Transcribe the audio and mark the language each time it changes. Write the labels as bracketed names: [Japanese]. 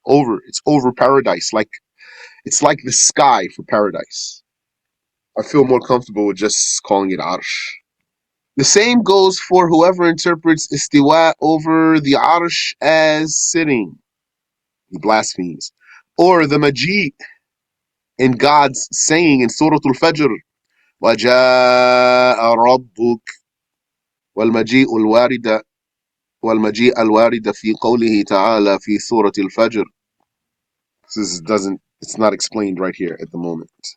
[English] It's over paradise. It's like the sky for paradise. I feel more comfortable with just calling it arsh. The same goes for whoever interprets istiwa over the arsh as sitting. He blasphemes. Or the maji in God's saying in Surah Al-Fajr, [Arabic] وَجَاءَ رَبُّكَ وَالْمَجِيءُ الْوَارِدَ والمجيء الوارد في قوله تعالى في سورة الفجر. [English] It's not explained right here at the moment.